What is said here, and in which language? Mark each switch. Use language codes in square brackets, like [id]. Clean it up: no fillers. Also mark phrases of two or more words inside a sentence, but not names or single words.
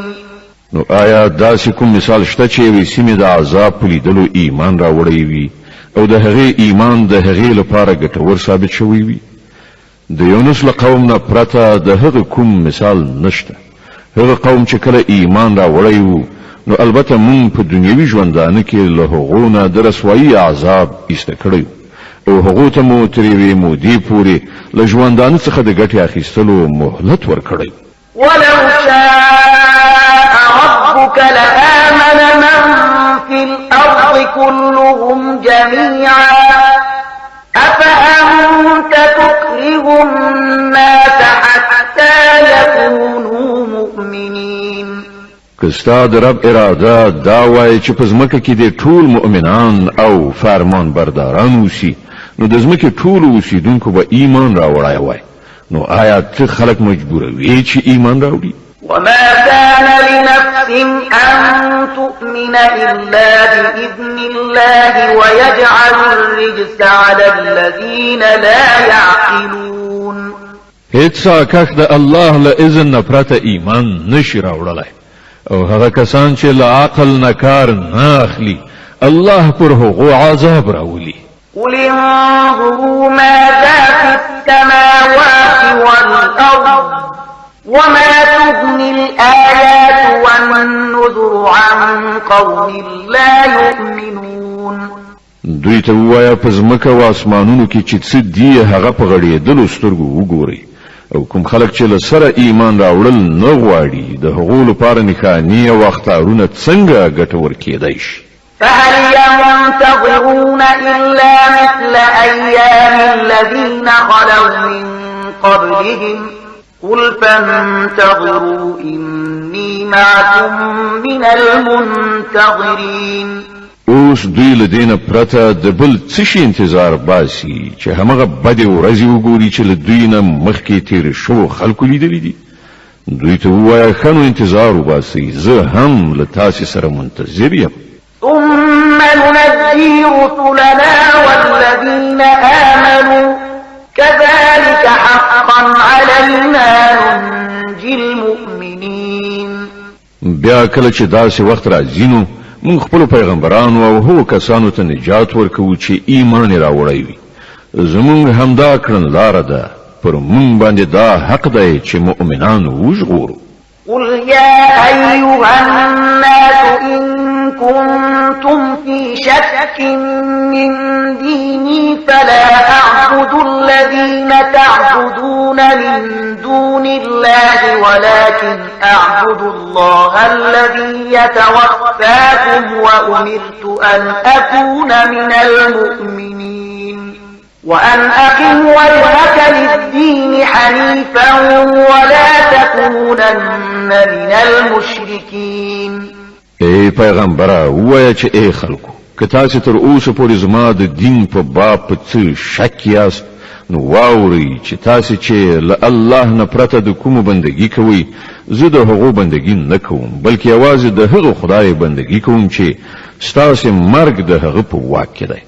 [ps] نو آیا داسې کوم مثال شته چې یوې سیمې د عذاب په لیدلو ایمان راوړی وي او د هغې ایمان د هغې لپاره ګټور ثابت شوی وي؟ د یونس له قوم نه پرته د هغه کوم مثال نشته. هغه قوم چې کله ایمان را وړی وو نو البته مونږ په دنیوي ژوندانه کې له هغو نه د رسوایي عذاب ایسته کړی او هغو ته مو تر یوې مودې پورې له ژوندانه څخه د ګټې اخیستلو مهلت ورکړی. [ar] ولو شاء ربك لآمن من في الأرض كلهم جميعا أفأنت تكره الناس حتى يكونوا مؤمنين. [ps] کستا د رب اراده دا وای چې په ځمکه کې د ټول مؤمنان او فرمان برداران اوسي نو د ځمکې ټول اوسیدونکو به ایمان راوړای وای نو آیا ته خلک مجبوروي چې ایمان راوړي؟ [ar] وما كان لنفس أن تؤمن إلا بإذن الله ويجعل الرجس على الذين لا يعقلون. [ps] هیڅ کاک د الله له اذن نه پرته ایمان نشي راوړلای او هغه کسان چې له عقل نه کار نه اخلي الله پر هغو عذاب راولي. [ar] قل انظروا ماذا في السماوات والأرض وما تغني الآيات والنذر عن قوم لا يؤمنون. [ps] دوی ته وایا په ځمکه او اسمانونو کې چې څه دي هغه په غړېدلو سترګو وګورئ او کوم خلک چې له سره ایمان راوړل نه غواړي د هغو لپاره نښانې او اخطارونه څنګه ګټور کېدای شي. [ar] فهل ينتظرون إلا مثل أيام الذين خلوا من قبلهم قل فانتظروا إني معكم من المنتظرين. [ps] اوس دوی له دینه پرته د بل څه شي انتظار باسي چې همغه بدې ورځې وګوري چې له دوی نه مخکې تیر شو خلکو لیدلې دي. دوی ته ووایه ښه نو انتظار وباسئ زه هم له تاسې سره منتظر یم. [ar] ثم ننجي رسلنا والذين آمنوا كذلك حقا علينا ننجي المؤمنين. [ps] بیا کله چې داسې وخت راځي نو موږ خپل پیغمبرانو او هغو کسانو ته نجات ورکوو چې ایمان یې راوړی وي. زموږ همدا کړنلاره ده پر موږ باندې دا حق دی چې مؤمنان وژغورو. [ar] قل يا أيها الناس إن كنتم في شك من ديني فلا أعبد الذين تعبدون من دون الله ولكن أعبد الله الذي يتوفاكم وأمرت أن أكون من المؤمنين وأن أقم وجهك للدين حنيفا ولا تكونن من المشركين. [ps] ای پیغمبره ووایه چې ای خلکو که تاسې تر اوسه پورې زما د دین په باب په څه شک یاست نو واورئ چې تاسې چې له الله نه پرته د کومو بندګي کوئ زه د هغو بندګي نه کوم بلکې یوازې د هغه خدای بندګي کوم چې ستاسې مرګ د هغه په واک کې دی.